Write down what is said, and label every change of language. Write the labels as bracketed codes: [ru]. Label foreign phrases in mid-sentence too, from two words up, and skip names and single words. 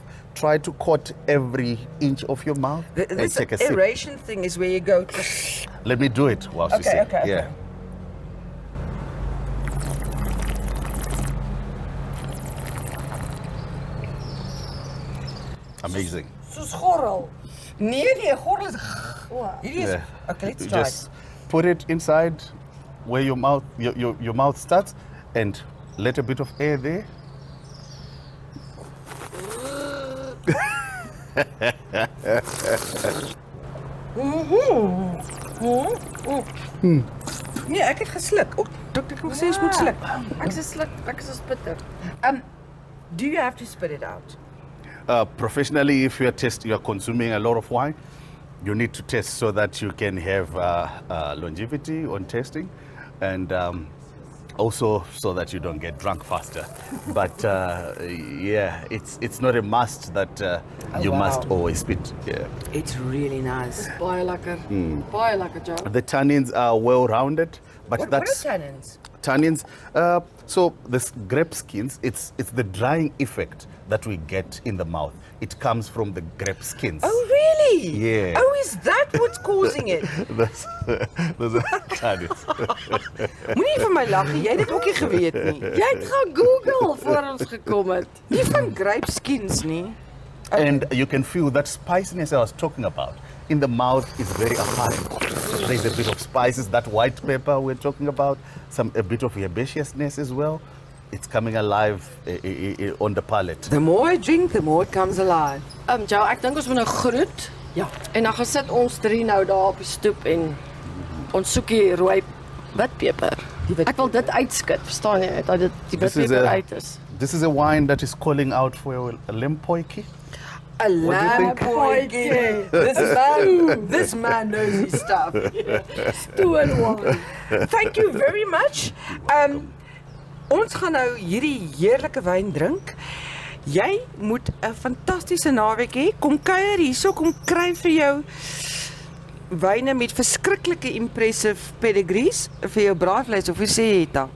[en] Try to coat every inch of your mouth and This take a sip. aeration thing is where you go. Let me do it whilst you sip. Okay. Yeah. Amazing. [af] Soos gorrel. Nee, gordel is. Hierdie is. [en] Yeah. Okay, let's You try. just put it inside where your mouth starts, and let a bit of air there. [af] Nee, ek het gesluk. Dokter het gesê jy moet sluk. Ek is sluk, ek is bitter. [en] Do you have to spit it out? Professionally, if you're consuming a lot of wine, you need to test so that you can have longevity on testing. And also so that you don't get drunk faster. But yeah, it's not a must that you must always spit. Yeah. It's really nice. [af] Baie lekker. Baie lekker, Joe. [en] The tannins are well rounded, but What that's are tannins? tannins. So this grape skins, it's the drying effect that we get in the mouth. It comes from the grape skins. Oh, really? Yeah. Oh, is that what's causing it? Those are tannins. [af] Moenie vir my lag, jy het dit ook nie geweet nie. Jy het gaan Google voor ons gekom het. Nie van [en] grape skins [af] nie. [en] And you can feel that spiciness I was talking about. In the mouth is very apparent. There's a bit of spices, that white pepper we're talking about, a bit of herbaceousness as well. It's coming alive on the palate. The more I drink, the more it comes alive. Joe, [af] ek dink ons moet nou groet. Ja. En dan gaan sit ons 3 nou daar op die stoep en ons soek die rooi witpeper. Ek wil dit uitskit, verstaan jy? Dat dit die witpeper uit is. [en] This is a wine that is calling out for a lempoiki. A lampoikie. This man knows his stuff. Stoel wine. Thank you very much. [af] Ons gaan nou hierdie heerlike wyn drink. Jy moet 'n fantastiese naweek hê. Kom kuier hierso, kom kry vir jou wyne met verskriklike [en] impressive pedigrees [af] vir jou braaivleis of hoe sê jy dit dan?